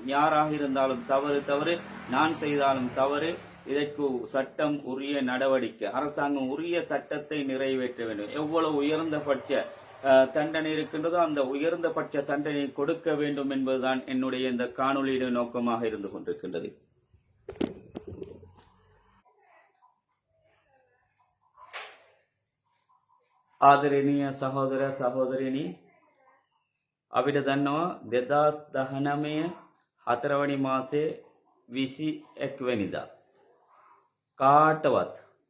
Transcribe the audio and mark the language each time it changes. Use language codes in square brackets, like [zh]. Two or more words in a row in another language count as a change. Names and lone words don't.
[ta] யாராக இருந்தாலும் தவறு, நான் செய்தாலும் தவறு, இதற்கு சட்டம் உரிய நடவடிக்கை, அரசாங்கம் உரிய சட்டத்தை நிறைவேற்ற வேண்டும். எவ்வளவு உயர்ந்தபட்ச தண்டனை இருக்கின்றதோ அந்த உயர்ந்தபட்ச தண்டனை கொடுக்க வேண்டும் என்பதுதான் என்னுடைய இந்த காணொலியுடைய நோக்கமாக இருந்து கொண்டிருக்கின்றது. [si] ආදරණීය සහෝදර සහෝදරියනි, අපිට දන්නවා 2019 4 මාසේ 21 වෙනිදා කාටවත්